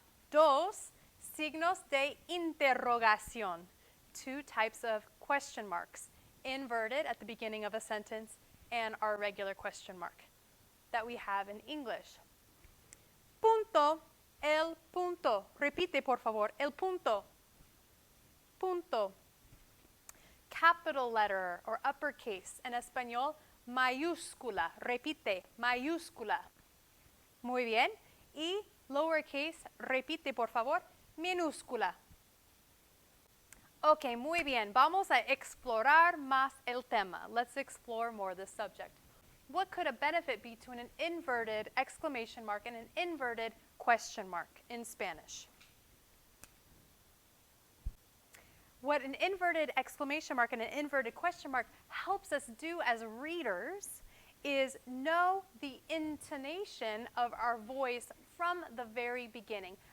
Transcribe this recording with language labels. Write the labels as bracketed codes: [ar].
[es] Dos signos de interrogación, [en] two types of question marks, inverted at the beginning of a sentence and our regular question mark that we have in English. [es] Punto, el punto. Repite, por favor, el punto. Punto. [en] Capital letter or uppercase. [es] En español, mayúscula. Repite, mayúscula. Muy bien. Y lowercase, repite, por favor, minúscula. Ok, muy bien. Vamos a explorar más el tema. [en] Let's explore more the subject. What could a benefit be to an inverted exclamation mark and an inverted question mark in Spanish? What an inverted exclamation mark and an inverted question mark helps us do as readers is know the intonation of our voice from the very beginning.